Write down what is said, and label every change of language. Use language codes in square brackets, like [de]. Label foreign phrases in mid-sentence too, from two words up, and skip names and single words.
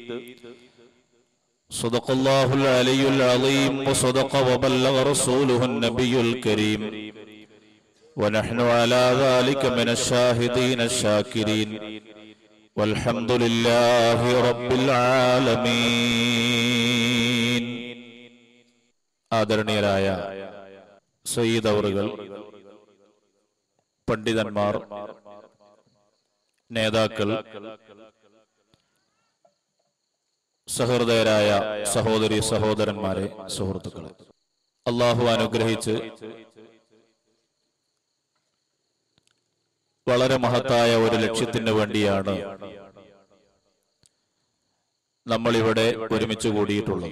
[ar] صدق الله العلي العظيم وصدق وبلغ رسوله النبي الكريم ونحن على ذلك من الشاهدين الشاكرين والحمد لله رب العالمين. [ml] ആദരണീയരായ സയ്യിദ് അവറുകൾ, പണ്ഡിതന്മാർ, നേതാക്കൾ, സഹൃദയരായ സഹോദരി സഹോദരന്മാരെ, സുഹൃത്തുക്കളെ, അള്ളാഹു അനുഗ്രഹിച്ച് വളരെ മഹത്തായ ഒരു ലക്ഷ്യത്തിന് വേണ്ടിയാണ് നമ്മളിവിടെ ഒരുമിച്ച് കൂടിയിട്ടുള്ളത്.